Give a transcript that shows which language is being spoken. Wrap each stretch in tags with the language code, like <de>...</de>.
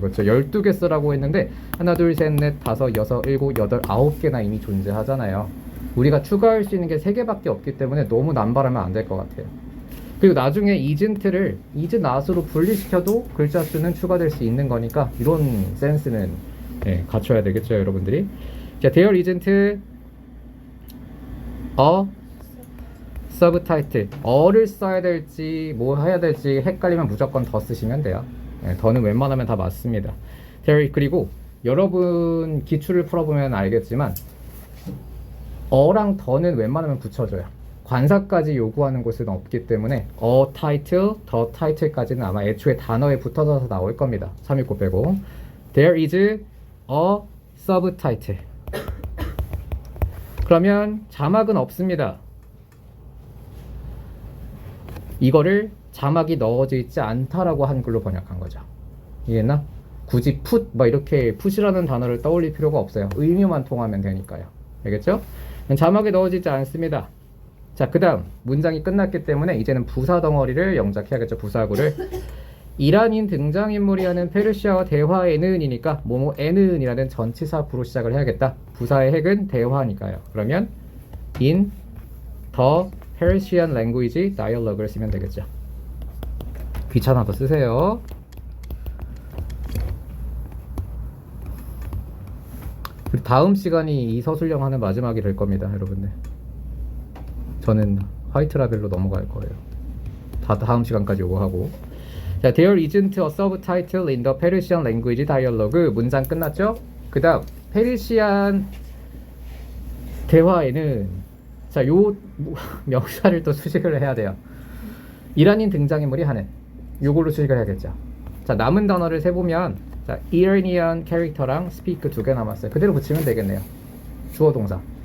<ko>12개 쓰라고 했는데 하나, 둘, 셋, 넷, 다섯, 여섯, 일곱, 여덟, 9개나 이미 존재하잖아요. 우리가 추가할 수 있는 게 3개밖에 없기 때문에 너무 남발하면 안 될 것 같아요. 그리고 나중에 isn't를 is not으로 분리시켜도 글자 수는 추가될 수 있는 거니까 이런 센스는 갖춰야 되겠죠, 여러분들이.</ko> <en>자, there isn't a 서브타이틀.</en> <ko>어를 써야 될지 뭐 해야 될지 헷갈리면 무조건 더 쓰시면 돼요. 더는 웬만하면 다 맞습니다. 그리고 여러분 기출을 풀어보면 알겠지만 어랑 더는 웬만하면 붙여줘요. 관사까지 요구하는 곳은 없기 때문에 타이틀, 더 타이틀까지는 아마 애초에 단어에 붙어서 나올 겁니다.</ko> <en>369</en> <ko>빼고.</ko> <en>There is a subtitle.</en> <ko>그러면 자막은 없습니다. 이거를 자막이 넣어져 있지 않다라고 한글로 번역한 거죠. 이해했나? 굳이 put 이렇게 put이라는 단어를 떠올릴 필요가 없어요. 의미만 통하면 되니까요. 알겠죠? 자막에 넣어져 있지 않습니다. 자, 그 다음 문장이 끝났기 때문에 이제는 부사 덩어리를 영작해야겠죠. 부사구를. 이란인 등장인물이 하는 페르시아어 대화에는 이니까 뭐뭐에는 이라는 전치사 부로 시작을 해야겠다. 부사의 핵은 대화니까요. 그러면</ko> <en>in the Persian language dialogue를</en> <ko>쓰면 되겠죠. 귀찮아도 쓰세요. 그리고 다음 시간이 이 서술형 하는 마지막이 될 겁니다, 여러분들. 저는 화이트 라벨로 넘어갈 거예요. 다음 시간까지 요거 하고.</ko> <en>자, there isn't a subtitle in the Persian language dialogue.</en> <ko>문장 끝났죠? 그 다음 페르시안 대화에는 자, 요 명사를 또 수식을 해야 돼요. 이란인 등장인물이 하는 요걸로 수식을 해야겠죠. 자, 남은 단어를 세보면 자, Iranian 캐릭터랑 speak 2개 남았어요. 그대로 붙이면 되겠네요. 주어 동사.</ko>